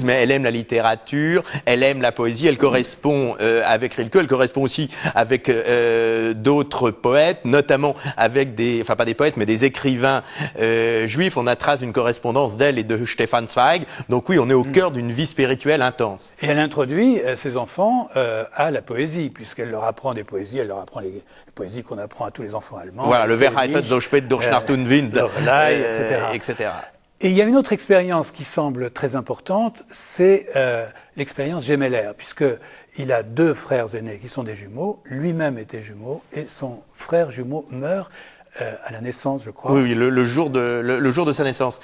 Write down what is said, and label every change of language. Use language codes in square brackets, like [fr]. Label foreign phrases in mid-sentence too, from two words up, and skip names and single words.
[fr] Mais elle aime la littérature, elle aime la poésie, elle correspond avec Rilke, elle correspond aussi avec d'autres poètes, notamment avec pas des poètes, mais des écrivains juifs. On a trace d'une correspondance d'elle et de Stefan Zweig. Donc oui, on est au cœur d'une vie spirituelle intense. Et elle introduit ses enfants à la poésie, puisqu'elle leur apprend des poésies, elle leur apprend les poésies qu'on apprend à tous les enfants allemands. Voilà, le [de] Verheitet, so spät durch Nacht und Wind, [fr] etc. Et il y a une autre expérience qui semble très importante, c'est l'expérience Gemeller, puisqu'il a 2 frères aînés qui sont des jumeaux, lui-même était jumeau, et son frère jumeau meurt à la naissance, je crois. Oui, le jour de sa naissance.